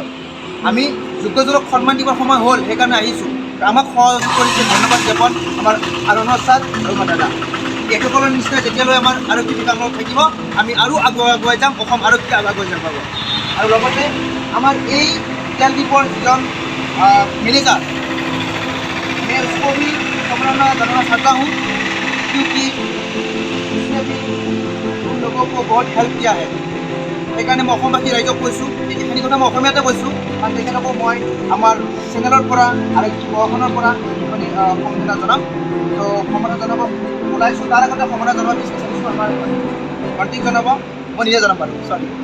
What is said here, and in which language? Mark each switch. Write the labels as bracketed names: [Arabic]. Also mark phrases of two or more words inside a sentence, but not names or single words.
[Assamese] আমি যোগ্যজনক সন্মান দিবৰ সময় হ'ল, সেইকাৰণে আহিছোঁ। আমাক সহযোগ কৰিছে, ধন্যবাদ জ্ঞাপন আমাৰ আৰণত ছাৰ আৰু আমাৰ দাদা। একেসকলৰ নিচিনা যেতিয়ালৈ আমাৰ আৰক্ষী বিভাগত থাকিব, আমি আৰু আগুৱাই যাম, অসম আৰক্ষী আগুৱাই যাব। আৰু লগতে আমাৰ এই তেলডিপৰ যিজন [Hindi] मैनेजर, मैं उसको भी शुक्राना करना चाहता हूँ, क्योंकि उसने भी उन लोगों को बहुत हेल्प किया है। [Assamese] সেইকাৰণে মই অসমবাসী ৰাইজক কৈছোঁ, এইখিনি কথা মই অসমীয়াতে কৈছোঁ, কাৰণ তেখেতকো মই আমাৰ চেনেলৰ পৰা আৰক্ষী প্ৰশাসনৰ পৰা সম্বৰ্ধনা জনাম। তো সম্বৰ্ধনা জনাব ওলাইছোঁ, তাৰ আগতে সম্বৰ্ধনা জনাব বিচাৰিছোঁ আমাৰ ভণ্টিক জনাব, মই নিজে জনাম বাৰু, চৰি।